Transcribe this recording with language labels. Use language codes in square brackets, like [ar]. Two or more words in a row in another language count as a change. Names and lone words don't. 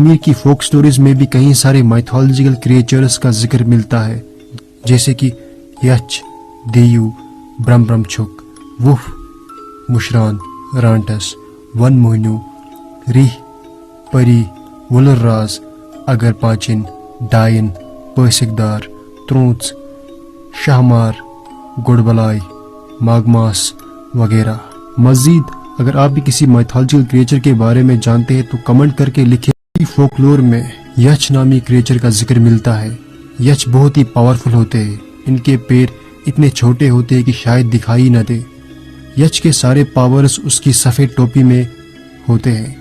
[ur] کشمیر کی [en] folk stories [ur] میں بھی کئی سارے [en] mythological creatures [ur] کا ذکر ملتا ہے، جیسے کہ یچ، دیو، برم چھک، وف، مشران، رانٹس، ون موہنیو، ریح، پری، ولر راز، اگر پانچن، ڈائن، پٲسِک دار، ترونژ، شاہمار، گڑ بلائی، ماگماس وغیرہ۔ مزید اگر آپ بھی کسی [en] mythological creature [ur] کے بارے میں جانتے ہیں تو کمنٹ کر کے لکھیں۔ فولکلور میں یچ نامی کریچر کا ذکر ملتا ہے۔ یچ بہت ہی پاورفل ہوتے ہیں، ان کے پیر اتنے چھوٹے ہوتے ہیں کہ شاید دکھائی نہ دے۔ یچ کے سارے پاورز اس کی سفید ٹوپی میں ہوتے ہیں۔